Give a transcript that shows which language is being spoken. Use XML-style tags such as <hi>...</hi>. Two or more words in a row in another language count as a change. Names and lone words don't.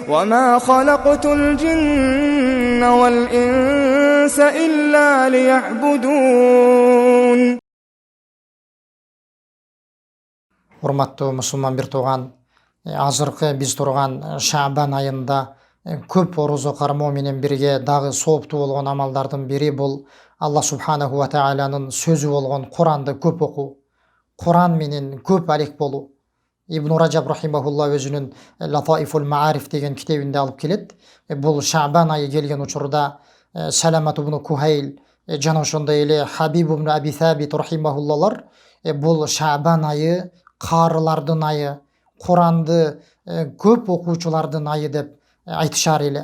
<ar>وما خلقت الجن والإنس إلا ليعبدون.</ar> <ky>Урматтуу мусулман бир тууган, азыркы биз турган Шаабан айында көп орозо кармоо менен бирге дагы сооптуу болгон амалдардын бири бул Алла субханаху ва тааланын сөзү болгон Куранды көп окуу, Куран менен көп алек болуу. Ибн Раджаб рахимахулла өзүнүн Латаифул Маариф деген китебинде алып келет. Бул Шаабан айы келген учурда Саламат ибн Кухайл жана ошондой эле Хабиб ибн Аби Сабит рахимахуллалар бул Шаабан айы карылардын айы, Куранды көп окуучулардын айы деп айтышар эле.</ky>